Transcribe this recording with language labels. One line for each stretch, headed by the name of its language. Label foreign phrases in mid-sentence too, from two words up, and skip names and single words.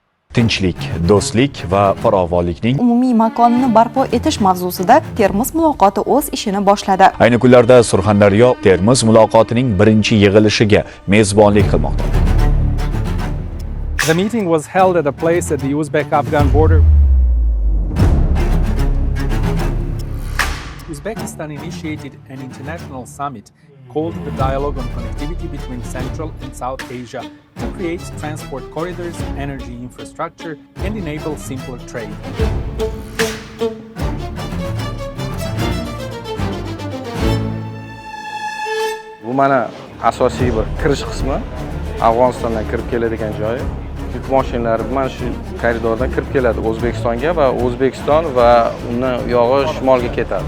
Uzbek: Tinchlik, do'stlik va farovonlikning umumiy makonini barpo etish mavzusida Termiz muloqoti o'z ishini boshladi. ayni kunlarda Surxondaryo Termiz muloqotining birinchi yig'ilishiga mezbonlik qilmoqda.
English: The meeting was held at a place at the Uzbek-Afghan border. Uzbekistan initiated an international summit called the Dialogue on Connectivity between Central and South Asia to create transport corridors, energy infrastructure, and enable simpler trade.
Uzbek: Bu mana asosiy bir kirish qismi, Afg'onistondan kirib keladigan joyi. Yuk mashinalari mana shu koridordan kirib keladi O'zbekistonga va O'zbekiston va uni yog'i shimolga ketadi.